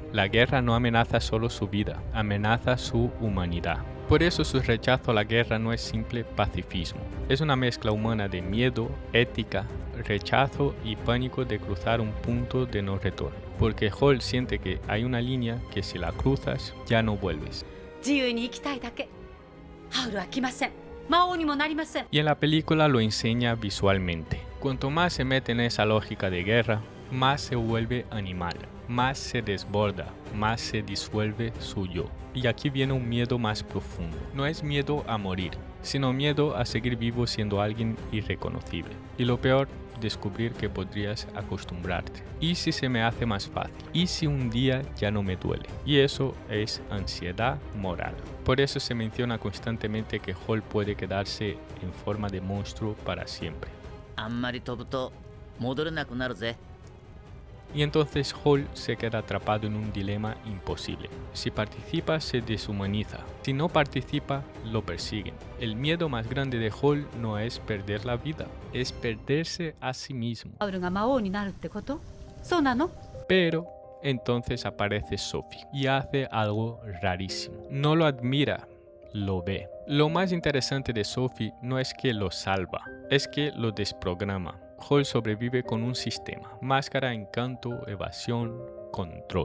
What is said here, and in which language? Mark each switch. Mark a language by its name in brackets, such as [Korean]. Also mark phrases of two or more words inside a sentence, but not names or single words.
[Spanish] La guerra no amenaza solo su vida, amenaza su humanidad. Por eso su rechazo a la guerra no es simple pacifismo. Es una mezcla humana de miedo, ética, rechazo y pánico de cruzar un punto de no retorno. Porque Hall siente que hay una línea que si la cruzas, ya no vuelves. [Japanese] 自由に生きたいだけ。ハウルは来ません。魔王にもなりません。 [Spanish] Y en la película lo enseña visualmente. Cuanto más se mete en esa lógica de guerra, más se vuelve animal, más se desborda, más se disuelve su yo. Y aquí viene un miedo más profundo. No es miedo a morir, sino miedo a seguir vivo siendo alguien irreconocible. Y lo peor, descubrir que podrías acostumbrarte. ¿Y si se me hace más fácil? ¿Y si un día ya no me duele? Y eso es ansiedad moral. Por eso se menciona constantemente que Hall puede quedarse en forma de monstruo para siempre. [Japanese] あんまり飛ぶと戻れなくなるぜ。 [Spanish] Y entonces Hall se queda atrapado en un dilema imposible. Si participa, se deshumaniza. Si no participa, lo persiguen. El miedo más grande de Hall no es perder la vida, es perderse a sí mismo. [Japanese] アウルが魔王になるってこと？そうなの？ [Spanish] Pero entonces aparece Sophie y hace algo rarísimo. No lo admira, lo ve. Lo más interesante de Sophie no es que lo salva, es que lo desprograma. Hall sobrevive con un sistema: máscara, encanto, evasión, control.